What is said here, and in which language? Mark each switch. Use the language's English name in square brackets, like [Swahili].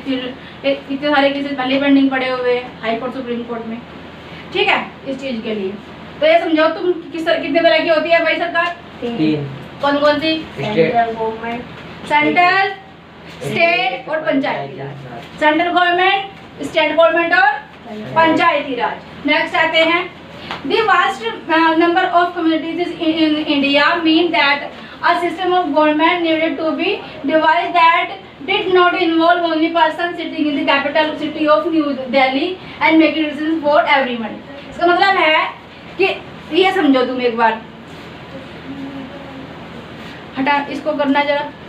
[Hindi] फिर इतने सारे केसेस पहले पेंडिंग पड़े हुए हाई कोर्ट सुप्रीम कोर्ट में, ठीक है, इस चीज के लिए। तो ये समझो तुम कितने तरह की होती है भाई सरकार, 3। कौन कौन सी, सेंट्रल सेंट्रल, स्टेट और पंचायती राज। सेंट्रल गवर्नमेंट, स्टेट गवर्नमेंट और पंचायती राज। नेक्स्ट आते हैं, [English] the vast number of communities in India mean that a system of government needed to be devised that did not involve only person sitting in the capital city of New Delhi and making decisions for everyone। [Hindi] इसका मतलब है कि ये समझो तुम एक बार, हटा इसको करना जरा